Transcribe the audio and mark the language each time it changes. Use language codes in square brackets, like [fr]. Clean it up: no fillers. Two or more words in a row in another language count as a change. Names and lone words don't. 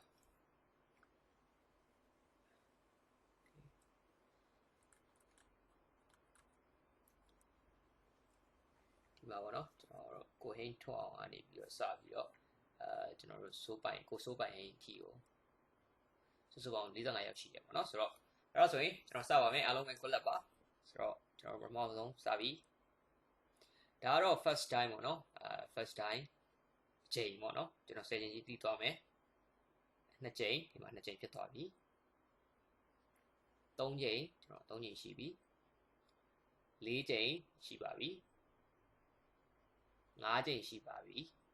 [my] ဒီမှာပေါ့နော်ကျွန်တော်တို့ကိုဟိန်းထွန်းအောင်ကနေပြီးတော့စပြီးတော့ကျွန်တော်တို့စိုးပိုင်ကိုစိုးပိုင်ဟိန်းထီ ကိုစုစုပေါင်း45ယောက်ရှိတယ်ပေါ့နော်ဆိုတော့အဲ့တော့ဆိုရင်ကျွန်တော်စပါမယ်အားလုံးပဲ [en] good luck [my] ပါဆိုတော့ကျွန်တော်ပထမဆုံးစပြီးဒါကတော့ [en] first time [my] ပေါ့နော် [en] first time [my] ချိန်ပေါ့နော်ကျွန်တော်10ချိန်ကြီးပြီးသွားမယ်2ချိန်ဒီမှာ2ချိန်ဖြစ်သွားပြီ3ချိန်ကျွန်တော်3ချိန်ရှိပြီ4ချိန်ရှိပါပြီ5ချိန်ရှိပါပြီ